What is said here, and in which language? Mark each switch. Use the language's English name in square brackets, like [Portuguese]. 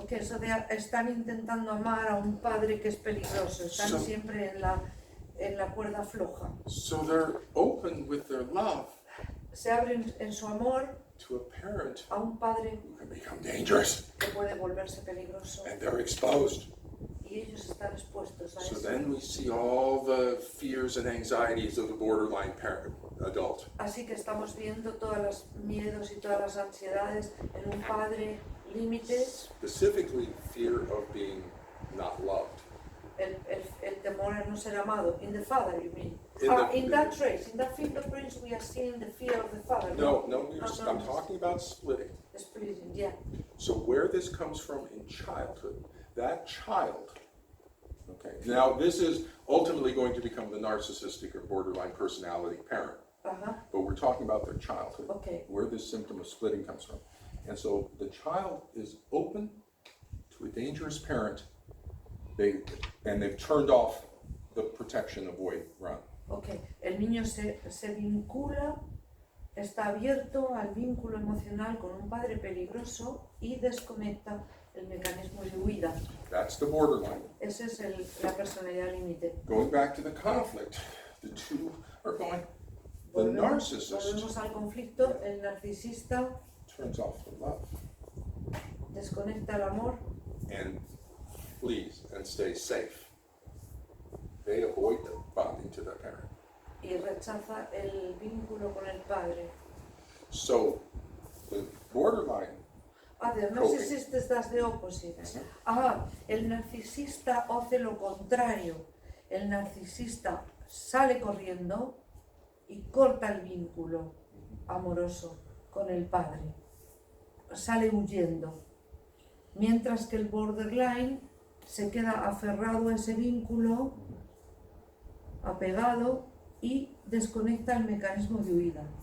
[English] Okay, so [Spanish] están intentando amar a un padre que es peligroso, están [English] So- [Spanish] siempre en la cuerda floja. [English] So they're open with their love [Spanish] Se abren en su amor [English] to a parent [Spanish] a un padre [English] who can become dangerous, [Spanish] que puede volverse peligroso [English] and they're exposed. [Spanish] y ellos están expuestos a [English] So [Spanish] eso. [English] then we see all the fears and anxieties of the borderline parent, adult. [Spanish] Así que estamos viendo todos los miedos y todas las ansiedades en un padre límite, [English] Specifically, fear of being not loved. [Spanish] el temor a no ser amado. [English] In the father, you mean? In In that trace, in that fingerprints, we are seeing the fear of the father. [Spanish] No, No, [English] I'm talking about splitting. splitting, yeah. So where this comes from in childhood, that child, okay, now this is ultimately going to become the narcissistic or borderline personality parent, [Spanish] Ajá, [English] but we're talking about their childhood, okay. where this symptom of splitting comes from. And so the child is open to a dangerous parent, and they've turned off the protection, avoid, run. [Spanish] Ok, el niño se vincula, está abierto al vínculo emocional con un padre peligroso y desconecta el mecanismo de huida. [English] That's the borderline. [Spanish] Esa es la personalidad límite. [English] Going back to the conflict, the two are going, the narcissist [Spanish] Volvemos al conflicto, el narcisista [English] turns off the love [Spanish] desconecta el amor [English] and flees and stays safe. They avoid the bonding to their parent. [Spanish] y rechaza el vínculo con el padre. [English] So the borderline, The narcissist does the opposite. [Spanish] El narcisista hace lo contrario. El narcisista sale corriendo y corta el vínculo amoroso con el padre. Sale huyendo. Mientras que el borderline se queda aferrado a ese vínculo, apegado y desconecta el mecanismo de huida.